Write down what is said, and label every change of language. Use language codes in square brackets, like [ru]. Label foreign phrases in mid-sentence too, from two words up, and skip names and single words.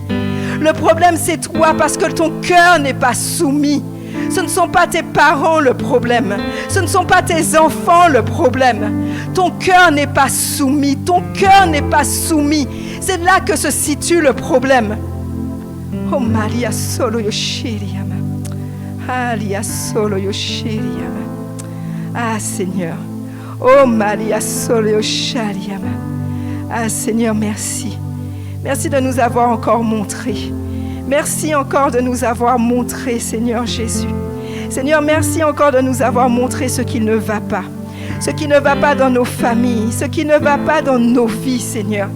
[fr] Le problème, c'est toi parce que ton cœur n'est pas soumis. Ce ne sont pas tes parents le problème. Ce ne sont pas tes enfants le problème. Ton cœur n'est pas soumis. Ton cœur n'est pas soumis. C'est là que se situe le problème. Oh Maria Solo Yoshiriyama. Alia Solo Yoshiriyama. Ah Seigneur. Oh Maria Solo Yoshiriyama. Ah Seigneur, merci. Merci de nous avoir encore montré. Merci encore de nous avoir montré, Seigneur Jésus. Seigneur, merci encore de nous avoir montré ce qui ne va pas. Ce qui ne va pas dans nos familles, ce qui ne va pas dans nos vies, Seigneur.